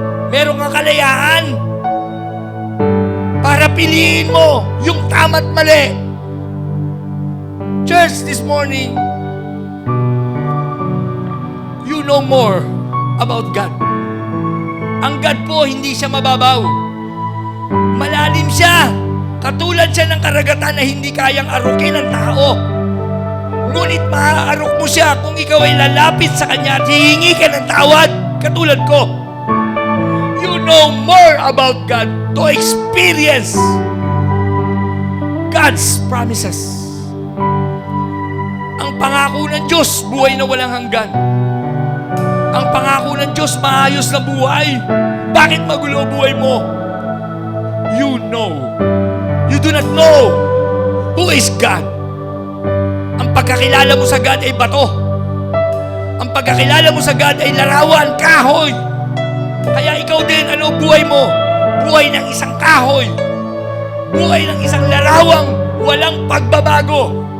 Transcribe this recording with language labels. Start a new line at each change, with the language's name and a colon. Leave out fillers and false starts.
Filipino: Meron kang kalayaan para piliin mo yung tama't mali.
English: Church, this morning, you know more about God.
Filipino: Ang God po, hindi siya mababaw. Malalim siya. Katulad siya ng karagatan na hindi kayang arukin ng tao. Ngunit maaarok mo siya kung ikaw ay lalapit sa kanya at hihingi ka ng tawad, katulad ko.
English: You know more about God to experience God's promises.
Filipino: Ang pangako ng Diyos, buhay na walang hanggan. Ang pangako ng Diyos, maayos na buhay. Bakit magulo buhay mo?
English: You know. You do not know who is God.
Filipino: Ang pagkakilala mo sa God ay bato. Ang pagkakilala mo sa God ay larawan, kahoy. Kaya ikaw din, ano buhay mo? Buhay ng isang kahoy. Buhay ng isang larawang walang pagbabago.